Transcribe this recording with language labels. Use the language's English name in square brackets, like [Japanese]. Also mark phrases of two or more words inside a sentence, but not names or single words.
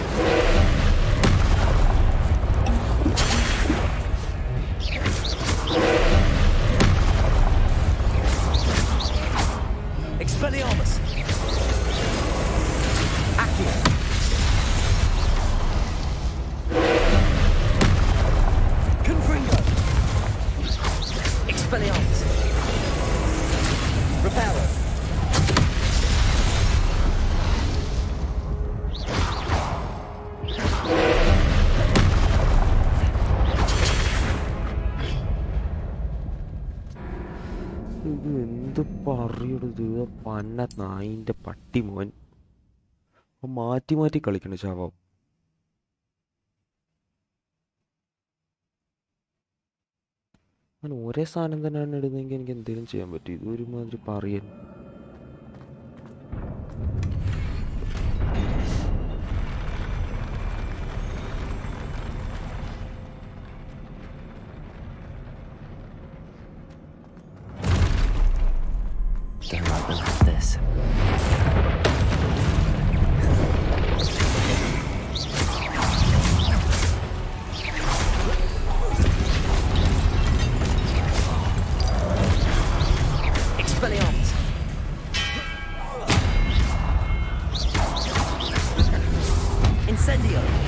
[English] Expelliarmus! Accio! Confringo! Expelliarmus! Reparo! [Malayalam] ഇത് എന്ത് പറയണത്? പന്ന നായിൻ്റെ പട്ടി മോൻ മാറ്റി മാറ്റി കളിക്കണ ശാപം. ഞാൻ ഒരേ സാധനം തന്നെയാണ് ഇടുന്നതെങ്കിൽ എനിക്ക് എന്തെങ്കിലും ചെയ്യാൻ പറ്റും. ഇത് ഒരുമാതിരി പറയൻ. [English] Don't like the look of this. Expelliarmus! Incendio!